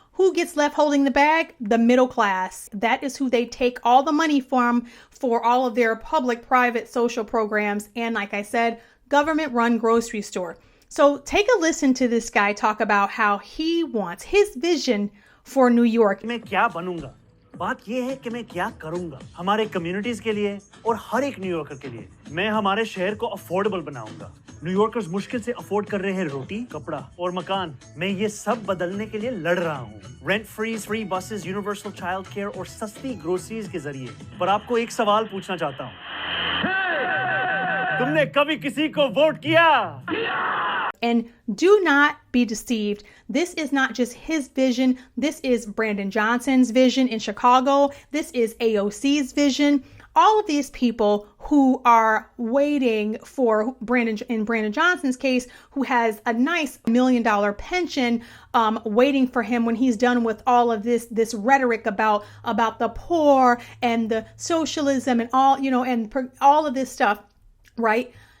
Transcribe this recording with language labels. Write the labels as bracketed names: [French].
[English] Who gets left holding the bag? The middle class. That is who they take all the money from for all of their public, private, social programs. And like I said, government-run grocery store. So take a listen to this guy talk about how he wants his vision for New York. [Hindi] मैं क्या बनूंगा? बात ये है कि मैं क्या करूंगा हमारे कम्युनिटीज के लिए और हर एक न्यूयॉर्कर के लिए। मैं हमारे शहर को अफोर्डेबल बनाऊंगा। न्यूयॉर्कर्स मुश्किल से अफोर्ड कर रहे हैं रोटी, कपड़ा और मकान। मैं ये सब बदलने के लिए लड़ रहा हूँ। Rent freeze, free buses, universal child care और सस्ती ग्रोसरीज के जरिए। पर आपको एक सवाल पूछना चाहता हूँ। तुमने कभी किसी को वोट किया? [English] And do not be deceived. This is not just his vision. This is Brandon Johnson's vision in Chicago. This is AOC's vision. All of these people who are waiting for Brandon Johnson's case, who has a nice $1 million pension, waiting for him when he's done with all of this rhetoric about the poor and the socialism and all, you know, and all of this stuff, right?